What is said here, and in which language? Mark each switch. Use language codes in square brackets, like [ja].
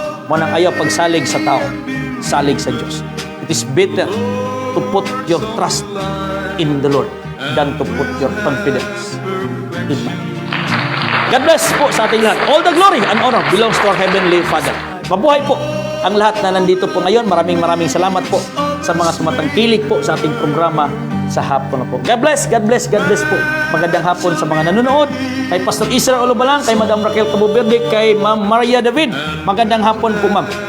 [ceb] Munang ayaw pagsalig sa tao, salig sa Diyos. [en] It is better to put your trust in the Lord than to put your confidence in man. God bless po sa ating lahat. All the glory and honor belongs to our Heavenly Father. [tl] Mabuhay po ang lahat na nandito po ngayon. Maraming salamat po sa mga sumatangkilik po sa ating programa sa hapon na po. [en] God bless [tl] po. Magandang hapon sa mga nanonood. Kay Pastor Israel Olobalang, kay Madam Raquel Caboverde, kay Ma'am Maria David. Magandang hapon po, Ma'am.